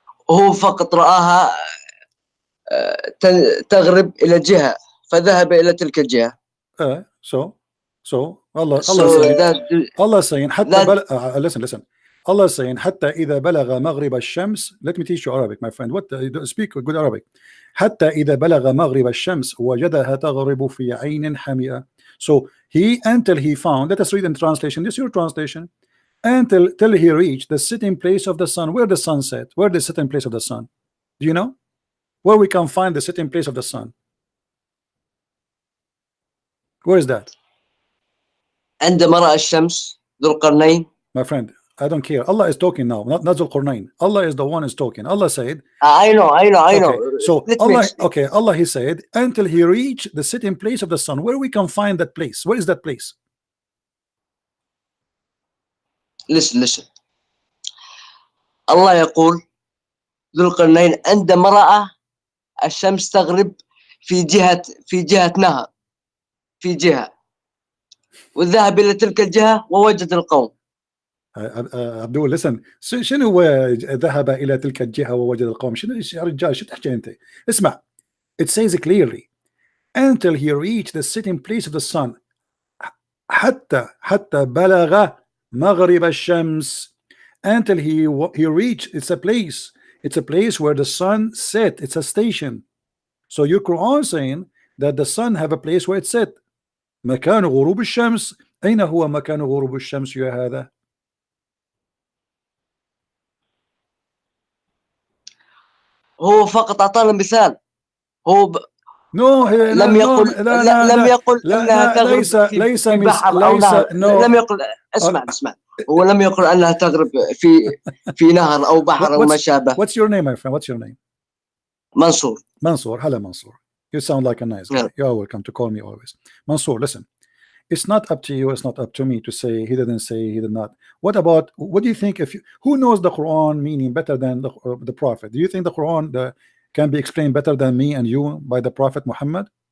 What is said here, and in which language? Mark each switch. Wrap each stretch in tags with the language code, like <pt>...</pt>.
<ar>هو فقط رآها تغرب إلى جهة فذهب إلى تلك الجهة.</ar> <en>So Allah saying</en> <ar>حتى</ar> <en>listen. Allah saying</en> <ar>حتى إذا بلغ مغرب الشمس.</ar> <en>Let me teach you Arabic, my friend. What speak good Arabic.</en> <ar>حتى إذا بلغ مغرب الشمس وجدها تغرب في عين حمئة.</ar> <en>So he until he found. Let us read in translation. This is your translation. Till he reached the sitting place of the sun. Where the sun set? Where the sitting place of the sun? Do you know where we can find the sitting place of the sun? Where is that?</en> <ar>عندما رأى الشمس ذو القرنين.</ar> <en>My friend, I don't care. Allah is talking now, not Dhul Qarnayn. Allah is the one is talking. Allah said, I know. Okay. So Allah He said until he reached the sitting place of the sun. Where we can find that place? Where is that place? Listen.</en> <ar>الله يقول ذو القرنين عندما رأى الشمس تغرب في جهة نهر في جهة وذهب إلى تلك الجهة ووجد القوم.</ar> <en>Abdul listen.</en> <ar>شنو ذهب إلى تلك الجهة ووجد القوم؟ شنو يا رجال شو تحكي أنت؟ اسمع.</ar> <en>It says clearly until he reached the sitting place of the sun.</en> <ar>حتى بلغ مغرب الشمس.</ar> <en>Until he reached. It's a place where the sun set. It's a station. So your Quran saying that the sun have a place where it set.</en> <ar>مكان غروب الشمس. أين هو مكان غروب الشمس يا هذا؟ هو فقط أعطانا مثال. هو لم يقل أنها تغرب في بحر أو نهر. لم يقل. اسمع. هو لم يقل أنها تغرب في نهر أو بحر أو ما شابه.</ar> <en>What's your name, my friend? What's your name? Mansoor. Hello, Mansoor. You sound like a nice guy. You are welcome to call me always. Mansoor, listen. It's not up to you. It's not up to me to say he didn't say he did not. What do you think? Who knows the Quran meaning better than the Prophet? Do you think the Quran can be explained better than me and you by the Prophet Muhammad?</en>